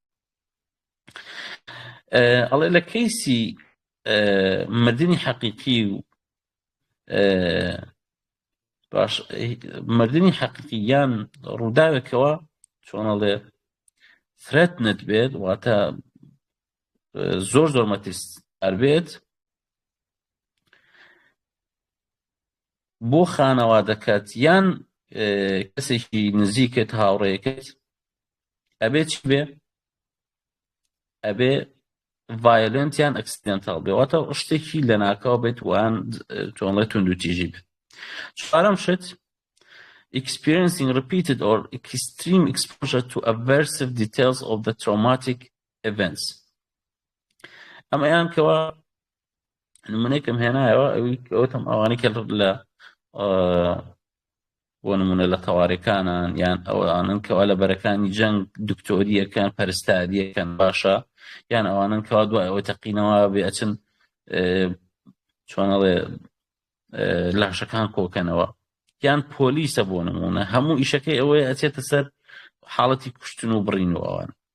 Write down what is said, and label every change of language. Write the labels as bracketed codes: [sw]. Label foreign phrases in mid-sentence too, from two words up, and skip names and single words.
[ckb] ئەڵێ لە کەیسی مردنی حەقیقی و باش مردنی حەقیقی یان ڕووداوێکەوە چۆنەڵێ threatened بێت واتە زۆر زۆر مەترس ئەربێت بۆ خانەوادەکەت یان کەسێکی نزیکت هاوڕێیەکەت ئەبێ چی بێ ئەبێ ڤایۆلەنت یان ئەکسیدێنتاڵ بێ واتە شتێکی لە ناکاو بێت وان چۆنڵێ توندوتیژی بێت چوارەم شت [en] experiencing repeated or extreme exposure to aversive details of the traumatic events [ckb] ئەمەیان کەوە نمونەیەکم هێنایەوە ئەوتم ئەوانەی کە لە بۆ نمونە لە تەواریەکانان یان ئەوانن کەوا لە بەرەکانی جەنگ دکتۆریەکان پەرستاریەکەن باشە یان ئەوانن کەوا دوای ئەوەی تەقینەوە بێ ئەچن چۆنەڵێ لاشەکان کۆکەنەوە یان پۆلیسە بۆ نمونە هەموو ئیشەکەی ئەوەیە ئەچێتە سەر حاڵەتی کوشتن و بڕین و ئەوان